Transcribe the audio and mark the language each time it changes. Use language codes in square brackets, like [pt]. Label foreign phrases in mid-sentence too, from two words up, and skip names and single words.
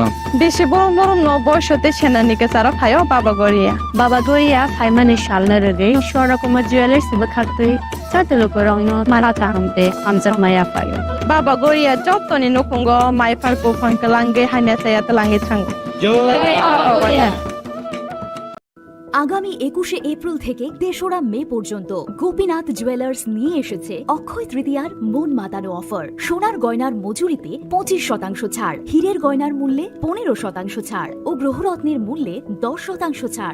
[brx] देशे बरम बरम न बयसते सेनानिके सारा फायो बाबा गोरिया फाइमानि शालना रगे शोरा कुमा ज्वेलर्स बखाते चाते लुकुरगना माराता हमते हमजा माया फायो बाबा गोरिया जतनि नकुंगो माइफारको फंकलांगे हाने सायात लांगे थांगो जय [bn] আগামী 21শে এপ্রিল থেকে ৩রা মে পর্যন্ত গোপীনাথ জুয়েলার্স নিয়ে এসেছে অক্ষয় তৃতীয়ার মন মাতানো অফার। সোনার গয়নার মজুরিতে 25% ছাড়, হীরের গয়নার মূল্যে 15% ছাড় ও গ্রহরত্নের মূল্যে 10% ছাড়।